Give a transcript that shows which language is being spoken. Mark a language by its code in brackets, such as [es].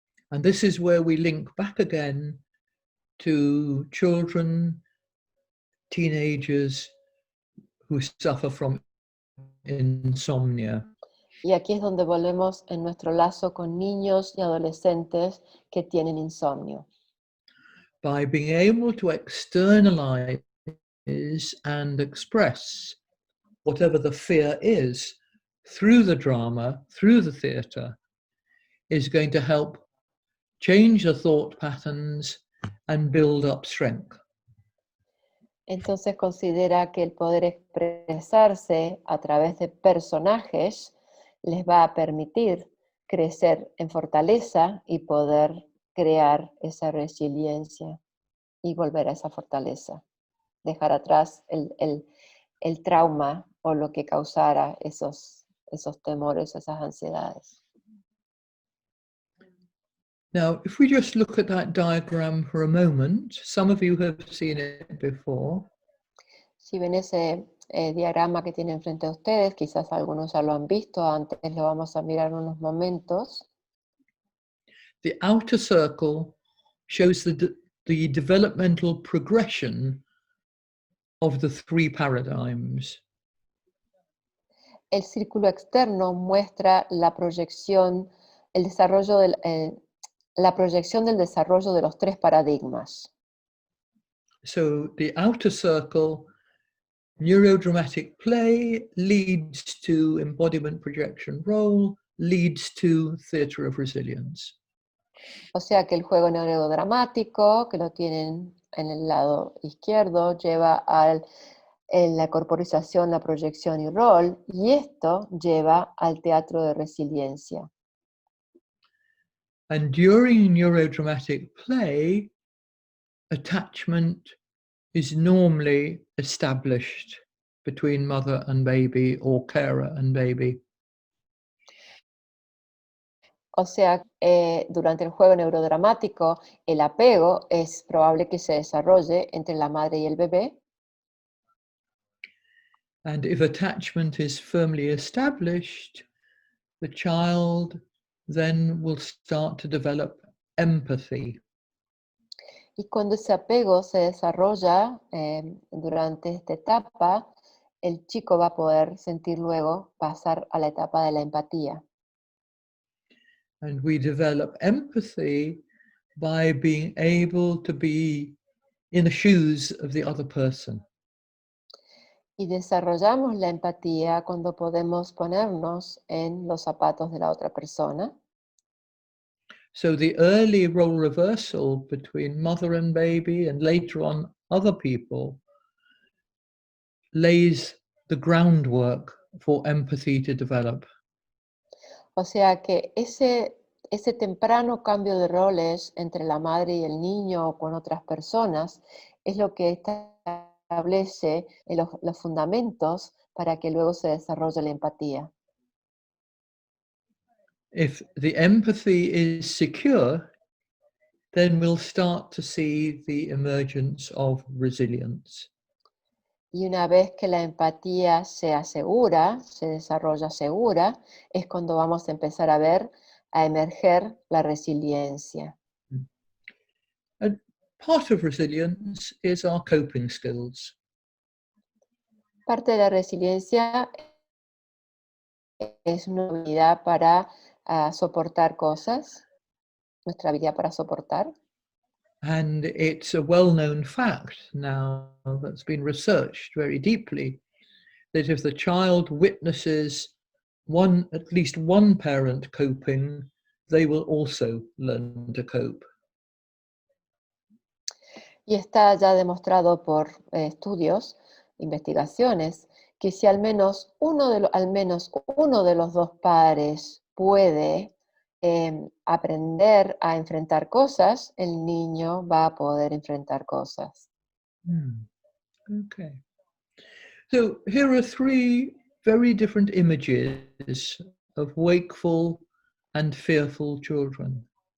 [en] And this is where we link back again to children, teenagers who suffer from insomnia. [es] Y aquí es donde volvemos en nuestro lazo con niños y adolescentes que tienen insomnio. [en] By being able to externalize and express whatever the fear is through the drama, through the theatre, is going to help change the thought patterns and build up strength. [es] Entonces considera que el poder expresarse a través de personajes les va a permitir crecer en fortaleza y poder crear esa resiliencia y volver a esa fortaleza. Dejar atrás el trauma o lo que causara esos temores, esas ansiedades. [en] Now, if we just look at that diagram for a moment, some of you have seen it before. [es] Si ven ese diagrama que tienen frente a ustedes, quizás algunos ya lo han visto antes, lo vamos a mirar en unos momentos. [en] The outer circle shows the developmental progression of the three paradigms. [es] El círculo externo muestra la proyección, la proyección del desarrollo de los tres paradigmas. [en] So the outer circle, Neuro-Dramatic-Play, leads to embodiment projection role, leads to theatre of resilience. [es] O sea que el juego neurodramático, que lo tienen en el lado izquierdo, lleva a la corporización, la proyección y rol, y esto lleva al teatro de resiliencia. [en] And during Neuro-Dramatic-Play, attachment is normally established between mother and baby or carer and baby. [es] O sea, durante el juego neurodramático, el apego es probable que se desarrolle entre la madre y el bebé. [en] And if attachment is firmly established, the child then will start to develop empathy. [es] Y cuando ese apego se desarrolla durante esta etapa, el chico va a poder sentir luego pasar a la etapa de la empatía. [en] And we develop empathy by being able to be in the shoes of the other person. [es] Y desarrollamos la empatía cuando podemos ponernos en los zapatos de la otra persona. [en] So the early role reversal between mother and baby and later on other people lays the groundwork for empathy to develop. [es] O sea que ese temprano cambio de roles entre la madre y el niño o con otras personas es lo que establece los fundamentos para que luego se desarrolle la empatía. [en] If the empathy is secure, then we'll start to see the emergence of resilience. [es] Y una vez que la empatía se asegura, se desarrolla segura, es cuando vamos a empezar a ver, a emerger la resiliencia. [en] And part of resilience is our coping skills. [es] Parte de la resiliencia es una habilidad para soportar cosas, nuestra habilidad para soportar. [en] And it's a well-known fact now that's been researched very deeply that if the child witnesses at least one parent coping, they will also learn to cope. [es] Y está ya demostrado por estudios, investigaciones, que si al menos uno de los dos padres puede aprender a enfrentar cosas, el niño va a poder enfrentar cosas. [en] Okay. So here are three very different images of wakeful and fearful children.